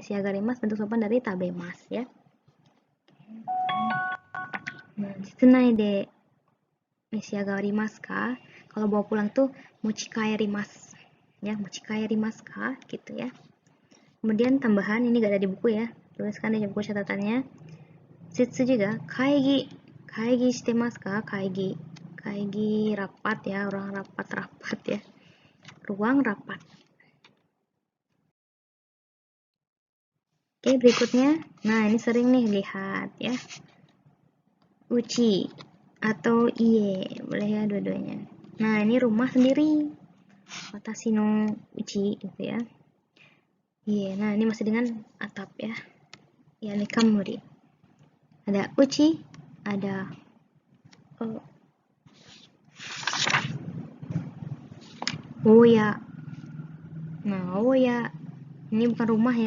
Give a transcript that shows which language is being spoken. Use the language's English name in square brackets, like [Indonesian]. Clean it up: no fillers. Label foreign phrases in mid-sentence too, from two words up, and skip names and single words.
[Indonesian] Meshiagarimasu bentuk sopan dari tabemas ya. Nah, [Japanese] 室内で召し上がりますか, [Indonesian] kalau bawa pulang tuh mochikaerimasu ya, [Japanese] 持ち帰りますか [Indonesian] gitu ya. Kemudian tambahan, ini gak ada di buku ya, tuliskan di buku catatannya. Shitsu juga, kaigi. [Japanese] 会議してますか? [Indonesian] Kaigi. Kaigi rapat ya, orang rapat-rapat ya. Ruang rapat. Oke, berikutnya. Nah, ini sering nih lihat ya. uchi atau iye, boleh ya dua-duanya. Nah, ini rumah sendiri. [Japanese] 私のうち [Indonesian] gitu ya. Iye, nah ini masih dengan atap ya. Ya, ini kamuri. Ada uchi, ada oya. Nah, oya ini bukan rumah ya.